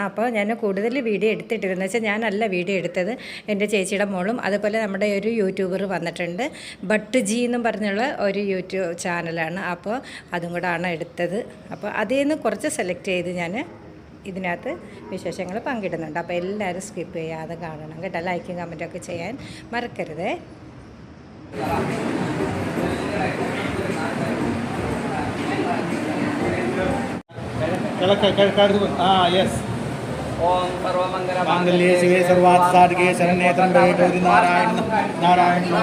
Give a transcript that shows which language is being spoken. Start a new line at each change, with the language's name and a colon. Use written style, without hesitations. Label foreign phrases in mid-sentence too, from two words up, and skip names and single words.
Malayalam: അപ്പോൾ ഞാൻ കൂടുതൽ വീഡിയോ എടുത്തിട്ടിരുന്നു വെച്ചാൽ ഞാനല്ല വീഡിയോ എടുത്തത്, എൻ്റെ ചേച്ചിയുടെ മോളും അതുപോലെ നമ്മുടെ ഒരു യൂട്യൂബർ വന്നിട്ടുണ്ട്, ബട്ട് ജി എന്നും പറഞ്ഞുള്ള ഒരു യൂട്യൂബ് ചാനലാണ്. അപ്പോൾ അതും കൂടാണ് എടുത്തത്. അപ്പോൾ അതിൽ നിന്ന് കുറച്ച് സെലക്ട് ചെയ്ത് ഞാൻ ഇതിനകത്ത് വിശേഷങ്ങൾ പങ്കിടുന്നുണ്ട്. അപ്പോൾ എല്ലാവരും സ്കിപ്പ് ചെയ്യാതെ കാണണം കേട്ടോ. ലൈക്കും കമൻറ്റൊക്കെ ചെയ്യാൻ മറക്കരുതേ.
Sanskrit: ओम सर्वमंगले शिवे सर्वार्थ साधके शरण्ये त्र्यंबके गौरी नारायण